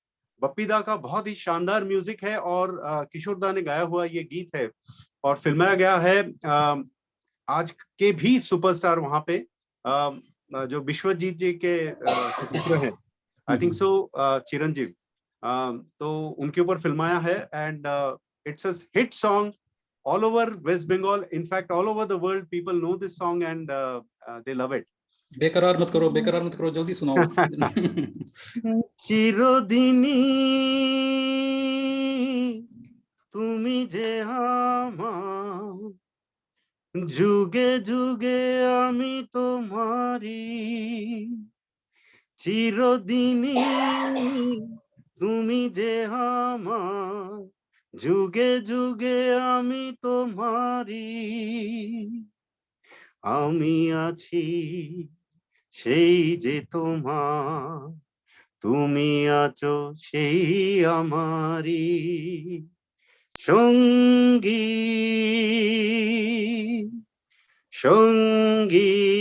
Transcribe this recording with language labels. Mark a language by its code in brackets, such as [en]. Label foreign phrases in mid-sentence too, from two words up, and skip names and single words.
[hi] बप्पी दा का बहुत ही शानदार म्यूजिक है और किशोर दा ने गाया हुआ ये गीत है और फिल्माया गया है आज के भी सुपरस्टार वहां पे जो विश्वजीत जी के पुत्र हैं, [en] I think so [hi] चिरंजीव, तो उनके ऊपर फिल्माया है [en] and it's a hit song all over West Bengal, in fact all over the world people know this song and they love it. [hi] बेकरार मत करो, जल्दी सुनाओ। [bn] চিরদিনই তুমি যে আমার, যুগে যুগে আমি তোমারি, চিরদিনই তুমি যে আমার, যুগে যুগে আমি তোমারি, আমি আছি সেই যে তোমার, তুমি আছো সেই আমারি সঙ্গী সঙ্গী।